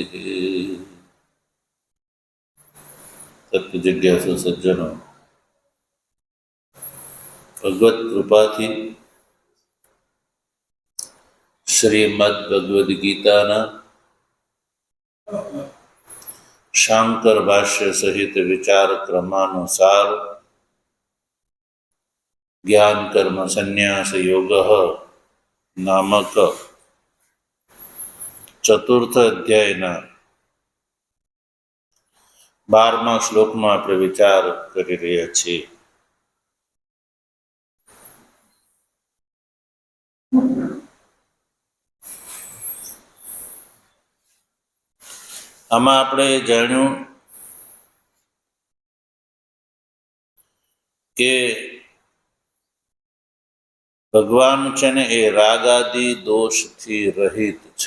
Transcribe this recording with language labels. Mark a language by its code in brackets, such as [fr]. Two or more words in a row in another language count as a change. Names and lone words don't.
[gu] સત્ય જિજ્ઞાસુ સજ્જનો, ભગવત કૃપા થી શ્રીમદ્ ભગવદ ગીતા શાંકર ભાષ્ય સહિત વિચાર ક્રમાનુસાર જ્ઞાન કર્મ સંન્યાસ યોગ નામક ચતુર્થ અધ્યાયના 12મા શ્લોકમાં આપણે વિચાર કરી રહ્યા છીએ। આમાં આપણે જાણ્યું કે ભગવાન છે ને એ રાગાદી દોષથી રહિત છે।